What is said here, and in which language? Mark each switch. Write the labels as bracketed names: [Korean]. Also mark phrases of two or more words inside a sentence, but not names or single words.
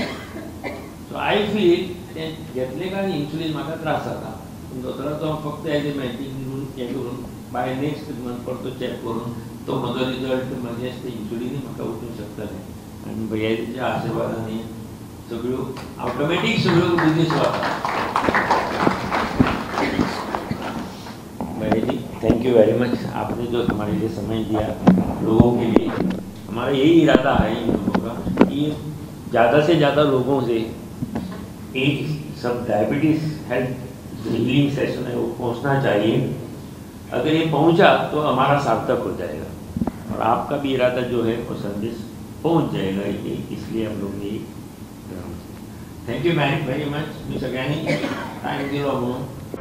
[English] so I feel [Konkani] तें घेतलें काय इन्सुलीन म्हाका त्रास जाता. पूण दोतोराचो फक्त [English] as a matching [Konkani] हें करून [English] by next month [Konkani] परतो चॅक करून तो म्हजो रिजल्ट म्हणजे तें इन्सुलीनूय म्हाका वचूंक शकतलें. आनी भैयाच्या आशिर्वादांनी सगळ्यो ऑटोमॅटीक सगळ्यो बिजनेस वता. [Hindi] भैया जी [English] thank you very much. [Hindi] आपने जो हमारे लिए समय दिया लोगों के लिए. हमारा यही इरादा है इन लोगों का कि ज़्यादा से ज़्यादा लोगों से एक सब [English] diabetes health healing session [Hindi] है वो पहुंचना चाहिए. अगर ये पहुंचा तो हमारा सार्थक हो जाएगा और आपका भी इरादा जो है वो संदेश पहुंच जाएगा. इसलिए हम लोग ये [English] thank you very much. [Konkani] मी सगळ्यांनी टाइम दिलो म्हणून